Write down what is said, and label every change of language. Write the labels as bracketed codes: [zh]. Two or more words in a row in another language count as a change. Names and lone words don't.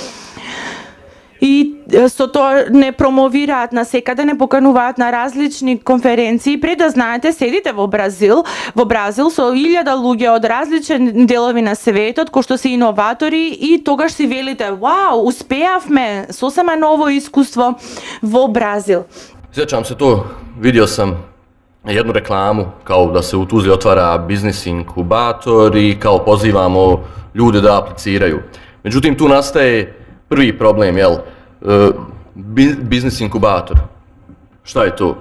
[mk] И со тоа не промовираат на секаде, не покануваат на различни конференции. Пред да знаете, седите во Бразил со 1000 луѓе од различни делови на светот, кои што се иноватори и тогаш си велите, вау, успеавме, сосема ново искуство во Бразил. [bs] Sjećam se to, vidio sam jednu reklamu kao da se u Tuzli otvara biznis inkubator i kao pozivamo ljude da apliciraju. Međutim, tu nastaje prvi problem, jel? Biznis inkubator. Šta je to?